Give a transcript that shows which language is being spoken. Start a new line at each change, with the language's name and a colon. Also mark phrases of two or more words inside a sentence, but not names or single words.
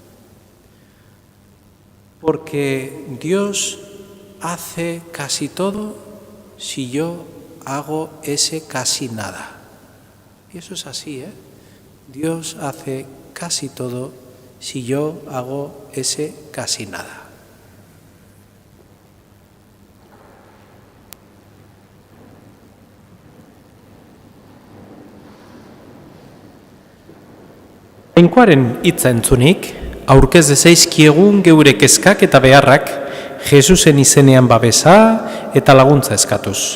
Spanish: Porque Dios hace casi todo si yo hago ese casi nada. Y eso es así, Dios hace casi todo si yo hago ese casi nada.
Basque: Jainkoaren hitza entzunik, aurkez dezaizkiegun geure kezkak eta beharrak, Jesusen izenean babesa eta laguntza eskatuz.